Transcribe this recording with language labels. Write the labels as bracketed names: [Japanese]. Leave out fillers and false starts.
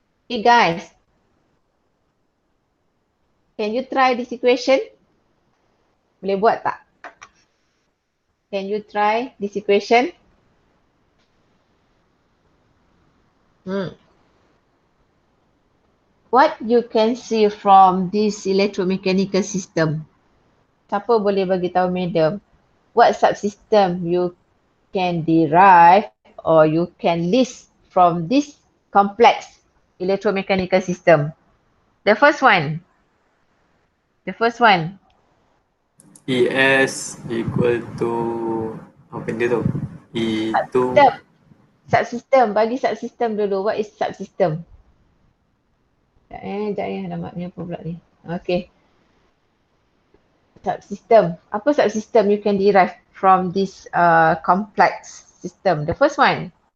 [English] Okay guys, can you try this equation? [Malay] Boleh buat tak? [English] Can you try this equation? What you can see from this electromechanical system? [Malay] Siapa boleh bagi tahu madam? [English] What subsystem you can derive or you can list from this complex electromechanical system? The first one. ES equal to [Malay] apa dia tu? [English] E2. [Malay] Subsystem. Bagi subsystem dulu. [English] What is subsystem? [Malay] Sekejap nama ni apa pula ni. [English] Okay. Subsystem. [Malay] Apa [English] subsystem you can derive from this complex system? The first one.